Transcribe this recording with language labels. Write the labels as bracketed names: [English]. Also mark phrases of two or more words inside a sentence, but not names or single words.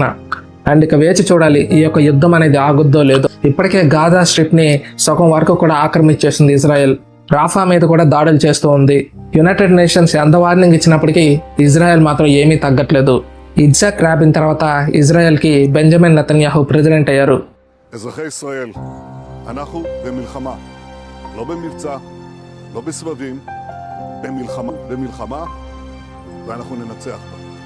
[Telugu] అండ్ ఇక వేచి చూడాలి ఈ యొక్క యుద్ధం అనేది ఆగుద్దో లేదో. ఇప్పటికే గాజా స్ట్రిప్ ని సగం వరకు కూడా ఆక్రమించేసింది ఇజ్రాయెల్. రాఫా మీద కూడా దాడులు చేస్తూ ఉంది. యునైటెడ్ నేషన్స్ ఎంత వార్నింగ్ ఇచ్చినప్పటికీ ఇజ్రాయెల్ మాత్రం ఏమీ తగ్గట్లేదు. ఇజ్సాక్ రాబిన్ తర్వాత ఇజ్రాయెల్కి బెంజమిన్ నెతన్యాహు ప్రెసిడెంట్ అయ్యారు. [Hebrew] אזרחי ישראל, אנחנו במלחמה, לא במבצע, לא בסבבים, במלחמה, ואנחנו ננצח בה.